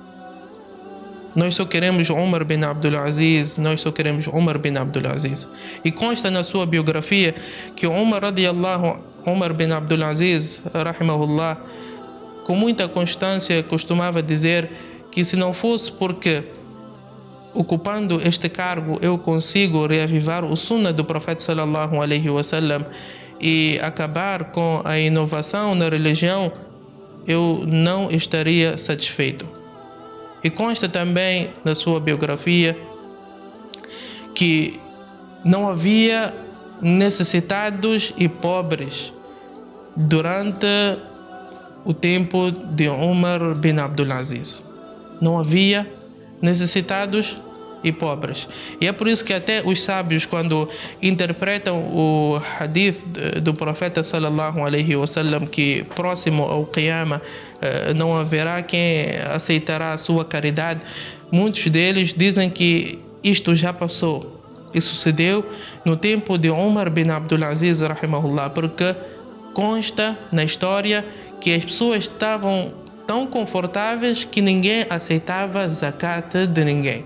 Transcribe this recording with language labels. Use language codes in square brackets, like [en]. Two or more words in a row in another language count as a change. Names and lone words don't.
[pt] E consta na sua biografia que Umar bin Abdul Aziz, rahimahullah, com muita constância costumava dizer que se não fosse porque ocupando este cargo eu consigo reavivar o sunnah do profeta [ar] صلى الله عليه وسلم [pt] e acabar com a inovação na religião, eu não estaria satisfeito. E consta também na sua biografia que não havia necessitados e pobres durante o tempo de Umar bin Abdul Aziz. Não havia necessitados e pobres. E é por isso que até os sábios, quando interpretam o hadith do profeta [ar] صلى الله عليه وسلم, [pt] que próximo ao Qiyamah não haverá quem aceitará a sua caridade, muitos deles dizem que isto já passou. Isso sucedeu no tempo de Umar bin Abdul Aziz, rahimahullah, porque consta na história que as pessoas estavam tão confortáveis que ninguém aceitava zakat de ninguém.